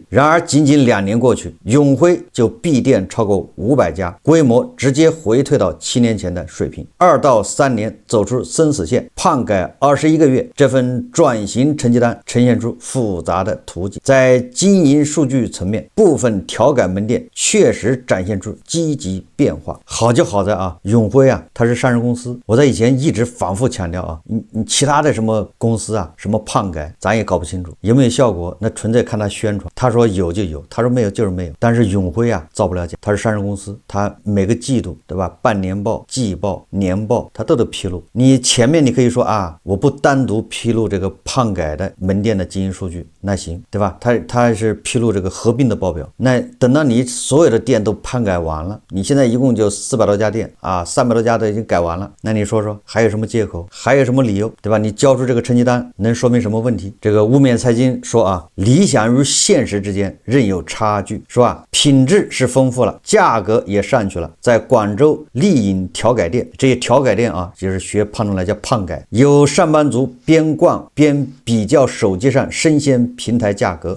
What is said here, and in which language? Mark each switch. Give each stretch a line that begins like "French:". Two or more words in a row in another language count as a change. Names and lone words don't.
Chinese: 然而僅僅2年過去，永輝就閉店超過500家，規模直接回退到7年前的水平。2到3年走出生死線，胖改21個月，這份轉型成績單呈現出複雜的圖景。在經營數據層面，部分調改門店確實展現出積極變化。好就好在啊，永輝啊，它是上市公司。我在以前一直反覆強調啊，你其他的什麼公司啊，什麼胖改，咱也搞不清楚有沒有效果，那純粹看他宣傳。他說有就有，他說沒有就是沒有。但是永輝啊，造不了假，他是上市公司，他每個季度對吧，半年報、季報、年報，他都得披露。你前面你可以說啊，我不單獨披露这個胖改的門店的經營數據，那行對吧？他是披露這個合併的報表。那等到你所有的店都胖改完了，你現在一共就400多家店啊，300多家都已經改完了，那你說說還有什麼借口，還有什麼理由，對吧？你交出這個成績單能說明什麼問題？這個屋面財經說啊，理想與現實之間仍有差距，說啊，品質是豐富了，價格也上去了。在廣州麗影調改店，這些調改店啊，就是學胖東來叫胖改，有上班族邊逛邊比較手機上生鮮平台價格。